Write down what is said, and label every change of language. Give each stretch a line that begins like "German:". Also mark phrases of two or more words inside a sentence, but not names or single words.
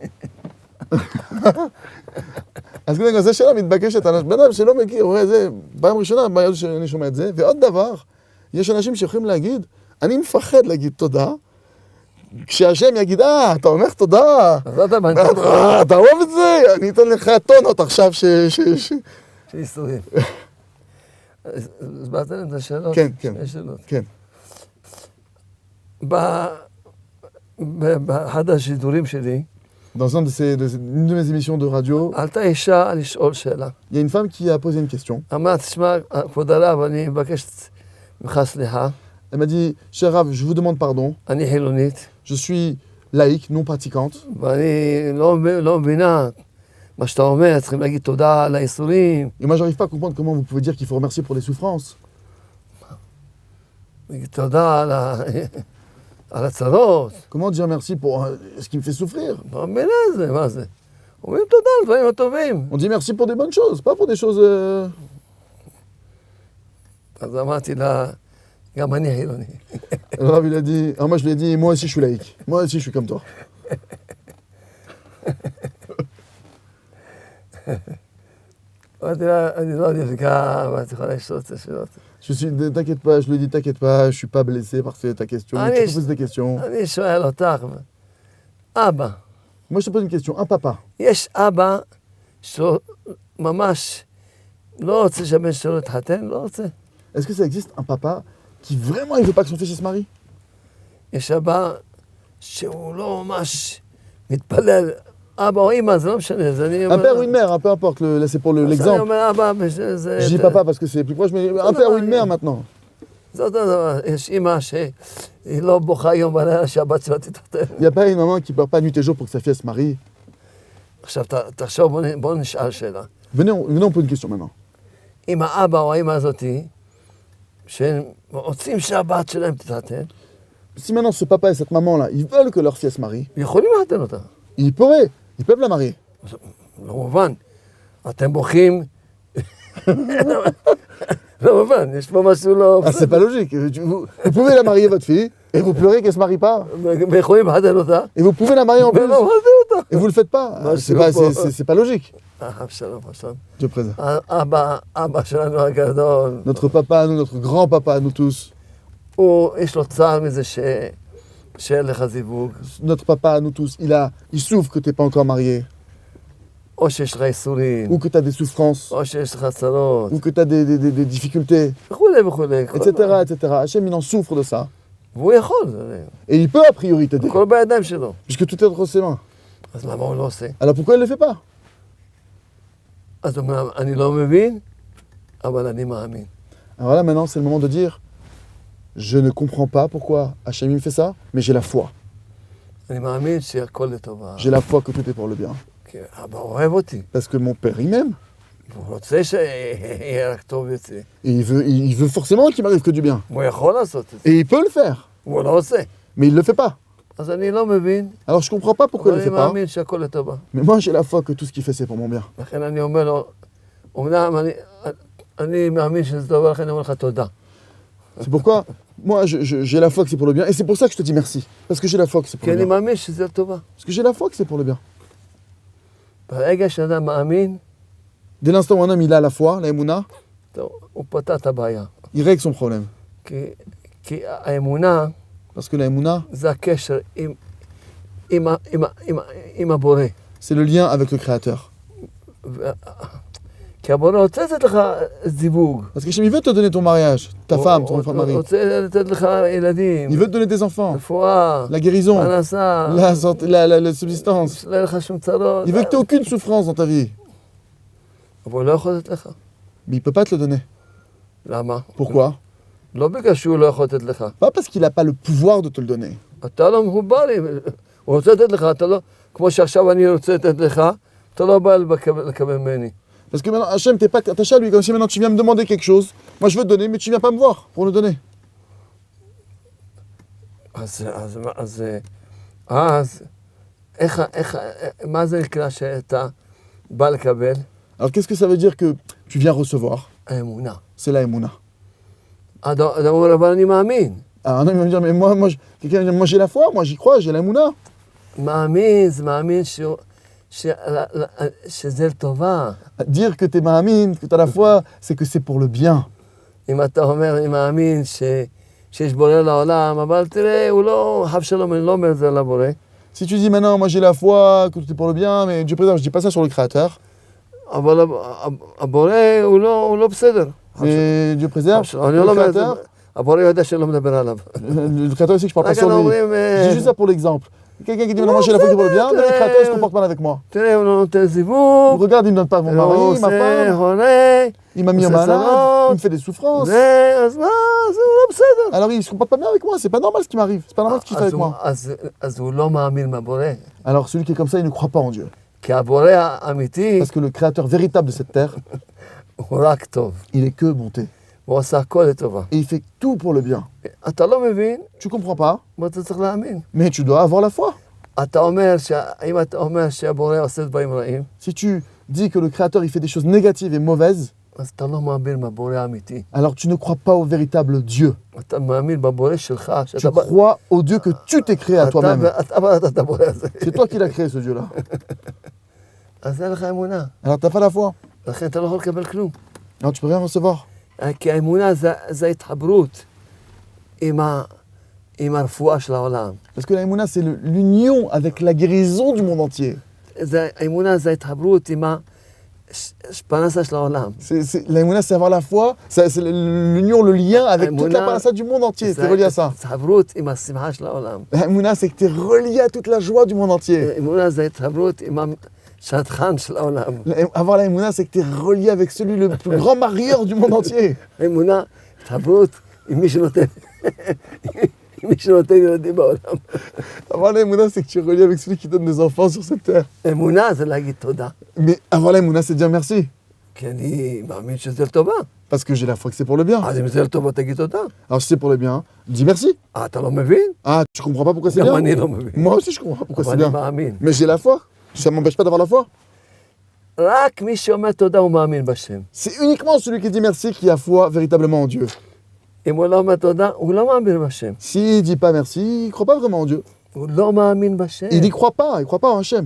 Hebrew: אז קודם כל, זו שאלה מתבקשת, בן אדם שלא מכיר, רואה זה, פעם ראשונה, ביהדות שאני שומע את זה, ועוד דבר, יש אנשים שיכולים להגיד, אני מפחד להגיד תודה, כשהשם יגיד, אתה אומר תודה, אתה אוהב את זה, אני אתן לך טונות עכשיו שיסתובב. הסברת להם את השאלות? כן, כן. שתי שאלות. כן. באחד השידורים שלי,
French: Dans une de mes émissions de radio,
Hebrew: עלתה אישה לשאול שאלה.
French: il y a une femme qui a posé une question.
Hebrew: אמרת, תשמע, כבוד הרב, אני מבקש ממך סליחה.
French: Elle m'a dit, cher Rav, je vous demande pardon,
Hebrew: אני חילונית,
French: je suis laïque, non pratiquante,
Hebrew: ואני לא מבינה מה שאתה אומר, צריכים להגיד תודה על האיסורים.
French: et moi j'arrive pas à comprendre comment vous pouvez dire qu'il faut remercier pour les souffrances.
Hebrew: להגיד תודה על הצרות.
French: Comment dire merci pour ce qui me fait souffrir?
Hebrew: לא מבינה את זה, מה זה? אומרים תודה על דברים הטובים.
French: On dit merci pour des bonnes choses, pas pour des choses...
Hebrew: אז אמרתי לה, גם אני חילוני.
French: Le Rav, il a dit... Alors moi je lui ai dit, moi aussi je suis laïque. Moi aussi je suis comme toi.
Hebrew: אמרתי לה, אני לא נפגע, ואת יכולה לשאול את השאלות.
French: T'inquiète pas, je lui ai dit, t'inquiète pas, je suis pas blessé par ta question. Allez, Tu peux poser des questions.
Hebrew: אני שואל אותך, אבא,
French: Moi je te pose une question, un papa.
Hebrew: יש אבא שממש לא רוצה שהבן שלו יתחתן, לא רוצה.
French: Est-ce que ça existe un papa qui vraiment il veut pas que son fils se marie?
Hebrew: יש אבא שהוא לא ממש מתפלל, אבא או אמא, זה לא משנה.
French: Un père ou une mère, peu importe, là c'est pour
Hebrew: אני
French: l'exemple.
Hebrew: אומר אבא, זה...
French: Je dis papa parce que c'est plus proche, mais un père ou une mère maintenant.
Hebrew: זה אותו דבר, יש אמא שהיא לא בוכה יום בלילה שהבת שלה תתחתן.
French: Il n'y a pas une maman qui pleure pas nuit et jour pour que sa fille se marie.
Hebrew: עכשיו תחשוב, בוא נשאל שאלה.
French: Venez, on pose une question maintenant.
Hebrew: אם האבא או האמא הזאתי, שהם רוצים שהבת שלהם תתחתן,
French: Si maintenant ce papa et cette maman-là, ils veulent que leur fille se marie,
Hebrew: יכולים לחתן אותה.
French: ils pourraient, ils peuvent la marier.
Hebrew: לא מובן. אתם בוכים... לא מובן, יש פה משהו לא...
French: Ah, c'est pas logique. Vous pouvez la marier, votre fille, et vous pleurez qu'elle se marie pas.
Hebrew: ויכולים לחתן אותה.
French: Et vous pouvez la marier en plus.
Hebrew: ולא מחתן אותה.
French: Et vous le faites pas. Bah, C'est pas logique.
Hebrew: שלום, שלום.
French: Dieu présent.
Hebrew: אבא שלנו הגדול,
French: Notre papa, nous, notre grand-papa, nous tous.
Hebrew: יש לו צער מזה שאין לך זיווג,
French: Notre papa, nous tous, il souffre que t'es pas encore marié.
Hebrew: או שיש לך איסורים,
French: Ou que t'as des souffrances.
Hebrew: או שיש לך צרות,
French: Ou que t'as des difficultés.
Hebrew: וכולי וכולי.
French: Etc., etc. Hachem, il en souffre de ça.
Hebrew: והוא יכול,
French: Et il peut, a priori, t'aider.
Hebrew: הכל בידיים שלו.
French: Puisque tout est entre ses mains.
Hebrew: אז למה הוא לא עושה?
French: Alors pourquoi il ne le fait pas?
Hebrew: אז הוא אומר, אני לא מבין, אבל אני מאמין.
French: Alors là, maintenant, c'est le moment de dire, je ne comprends pas pourquoi Hachem il me fait ça, mais j'ai la foi.
Hebrew: אני מאמין שהכל לטובה.
French: J'ai la foi que tout est pour le bien.
Hebrew: כי אבא אוהב אותי.
French: Parce que mon père, il m'aime.
Hebrew: הוא רוצה שיהיה רק טוב יוצא.
French: Et il veut forcément qu'il m'arrive que du bien.
Hebrew: הוא יכול לעשות את זה.
French: Et il peut le faire.
Hebrew: הוא לא עושה.
French: Mais il ne le fait pas.
Hebrew: אז אני לא מבין,
French: Alors je comprends pas pourquoi il
Hebrew: אבל
French: ne le
Hebrew: אני
French: fait pas.
Hebrew: מאמין שהכל לטובה.
French: Mais moi, j'ai la foi que tout ce qu'il fait, c'est pour mon bien.
Hebrew: לכן אני אומר לו, אומנם אני מאמין שזה טוב, לכן אני אומר לך תודה.
French: C'est pourquoi moi j'ai la foi que c'est pour le bien. Et c'est pour ça que je te dis merci. Parce que j'ai la foi que c'est pour
Hebrew: כי
French: le
Hebrew: אני
French: bien.
Hebrew: מאמין שזה לטובה.
French: Parce que j'ai la foi que c'est pour le bien.
Hebrew: ברגע שאדם מאמין,
French: Dès l'instant où un homme il a la foi, la émouna,
Hebrew: טוב, הוא פתר את הבעיה.
French: il règle son problème.
Hebrew: כי האמונה
French: Parce que la émouna,
Hebrew: זה הקשר עם הבורא.
French: c'est le lien avec le Créateur.
Hebrew: כי הבורא רוצה לתת לך זיווג.
French: Parce que Hachem, il veut te donner ton mariage, ta femme, ton enfant de mari.
Hebrew: הוא רוצה לתת לך ילדים,
French: Il veut te donner des enfants,
Hebrew: רפואה,
French: la guérison,
Hebrew: פרנסה,
French: la, santé, la subsistance.
Hebrew: שלא יהיה לך שום צרות.
French: Il veut que tu aies aucune souffrance dans ta vie.
Hebrew: אבל הוא לא יכול לתת לך.
French: Mais il ne peut pas te le donner.
Hebrew: למה?
French: Pourquoi?
Hebrew: לא בגלל שהוא לא יכול לתת לך.
French: Pas parce qu'il n'a pas le pouvoir de te le donner.
Hebrew: אתה לא מחובר, הוא רוצה לתת לך, אתה לא, כמו שעכשיו אני רוצה לתת לך, אתה לא בא לקבל ממני.
French: Parce que maintenant, Hachem, t'es pas attaché à lui. Comme si maintenant tu viens me demander quelque chose. Moi, je veux te donner, mais tu viens pas me voir pour le donner.
Hebrew: אז מה זה נקרא שאתה בא לקבל?
French: Alors, qu'est-ce que ça veut dire que tu viens recevoir?
Hebrew: האמונה.
French: C'est la émouna.
Hebrew: אדם אומר, אבל אני מאמין.
French: Un homme va me dire, mais quelqu'un va me dire, moi j'ai la foi, moi j'y crois, j'ai la émouna.
Hebrew: מאמין, זה מאמין שזה לטובה.
French: Dire que t'es ma'amine, que t'as la foi, c'est que c'est pour le bien.
Hebrew: אם אתה אומר, אני מאמין שיש בורא לעולם, אבל תראה, הוא לא, חב שלום, אני לא אומר את זה לבורא.
French: Si tu dis maintenant, moi j'ai la foi, que tout est pour le bien, mais Dieu préserve, je dis pas ça sur le Créateur.
Hebrew: אבל הבורא הוא לא בסדר.
French: Mais Dieu préserve,
Hebrew: אני
French: le
Hebrew: לא אומר את זה,
French: Créateur,
Hebrew: הבורא יודע שאני לא מדבר עליו.
French: le Créateur aussi que je parle pas sur lui.
Hebrew: אומרים,
French: Je dis juste ça pour l'exemple. Quelqu'un qui dit, maintenant moi j'ai la foi qui est pour le bien, mais le Créateur il se comporte mal avec moi.
Hebrew: תראה, הוא לא נותן זיווג,
French: Regarde, il me donne pas mon
Hebrew: הוא
French: mari, ma
Hebrew: עושה
French: femme,
Hebrew: חולה,
French: il m'a mis en c'est ça, malade, non. il me fait des souffrances.
Hebrew: אז מה, זה לא בסדר.
French: Alors il se comporte pas bien avec moi, c'est pas normal ce qui m'arrive, c'est pas normal ce qu'il fait avec moi.
Hebrew: אז הוא לא מאמין בבורא.
French: Alors celui qui est comme ça, il ne croit pas en Dieu.
Hebrew: כי הבורא האמיתי
French: Parce que le Créateur véritable de cette terre,
Hebrew: הוא רק טוב.
French: il est que bonté.
Hebrew: הוא עושה הכל לטובה.
French: Et il fait tout pour le bien.
Hebrew: אתה לא מבין,
French: Tu comprends pas,
Hebrew: ואתה צריך להאמין.
French: mais tu dois avoir la foi.
Hebrew: אם אתה אומר שהבורא עושה דברים רעים,
French: Si tu dis que le Créateur il fait des choses négatives et mauvaises,
Hebrew: אז אתה לא מאמין בבורא האמיתי.
French: alors tu ne crois pas au véritable Dieu.
Hebrew: אתה מאמין בבורא שלך.
French: Tu crois au Dieu que tu t'es créé à toi-même.
Hebrew: אתה באת את הבורא הזה.
French: C'est toi qui l'as créé ce Dieu-là.
Hebrew: אז אין לך אמונה.
French: Alors t'as pas la foi.
Hebrew: לכן אתה לא יכול לקבל כלום.
French: Alors tu peux rien recevoir.
Hebrew: כי האמונה זה התחברות עם הרפואה של העולם.
French: Parce que la Emouna, c'est l'union avec la guérison du monde entier.
Hebrew: האמונה זה ההתחברות עם הפרנסה של העולם.
French: La Emouna, c'est avoir la foi, c'est l'union, le lien avec toute la parnassa du monde entier. T'es relié à ça.
Hebrew: התחברות עם השמחה של העולם.
French: La Emouna, c'est que t'es relié à toute la joie du monde entier.
Hebrew: האמונה זה ההתחברות עם השטחן של העולם.
French: Avoir la Emouna, c'est que t'es relié avec celui le plus grand marieur du monde entier.
Hebrew: האמונה, התחברות עם מי שנותן. מי שנותן ילדים בעולם.
French: Avoir la Emouna, c'est que tu es relié avec celui qui donne des enfants sur cette terre.
Hebrew: אמונה זה להגיד תודה.
French: Mais avoir la Emouna, c'est dire merci.
Hebrew: כי אני מאמין שזה לטובה.
French: Parce que j'ai la foi que c'est pour le bien.
Hebrew: אז אם זה לטובה, תגיד תודה.
French: Alors si c'est pour le bien, dis merci.
Hebrew: אתה לא מבין?
French: Ah, tu comprends pas pourquoi c'est
Hebrew: גם
French: bien?
Hebrew: אני לא מבין.
French: Moi aussi, je comprends pas pourquoi c'est
Hebrew: אבל אני
French: bien.
Hebrew: מאמין.
French: Mais j'ai la foi. Ça m'empêche pas d'avoir la foi.
Hebrew: רק מי שאומר תודה הוא מאמין בשם.
French: C'est uniquement celui qui dit merci qui a foi véritablement en Dieu.
Hebrew: אם הוא לא אומר תודה, הוא לא מאמין בשם.
French: S'il dit pas merci, il croit pas vraiment en Dieu.
Hebrew: הוא לא מאמין בשם.
French: Il y croit pas en Hachem.